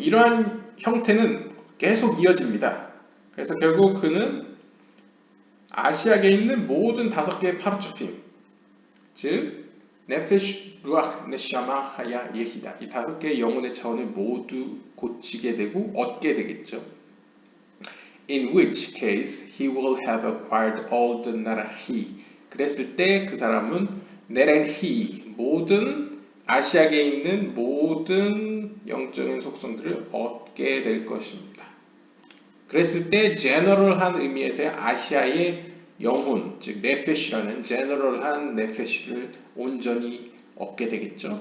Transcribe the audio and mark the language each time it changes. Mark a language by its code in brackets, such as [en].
[ko] 이러한 형태는 계속 이어집니다. 그래서 결국 그는 아시아계에 있는 모든 5개의 파르초핌, 즉 네페시, 루아흐, 네샤마, 하야, 예히다, 이 5개의 영혼의 차원을 모두 고치게 되고 얻게 되겠죠. [en] In which case he will have acquired all the 나라히. [ko] 그랬을 때 그 사람은 네렌히, 모든 아시아계에 있는 모든 영적인 속성들을 얻게 될 것입니다. 그랬을 때 제너럴한 의미에서의 아시아의 영혼, 즉 네페시라는 제너럴한 네페시를 온전히 얻게 되겠죠.